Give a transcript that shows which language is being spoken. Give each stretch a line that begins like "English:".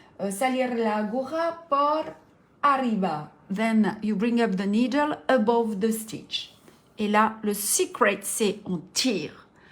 Spanish: Salir la aguja por arriba.
English: Then you bring up the needle above the stitch.
French: Et là, le secret, c'est on tire.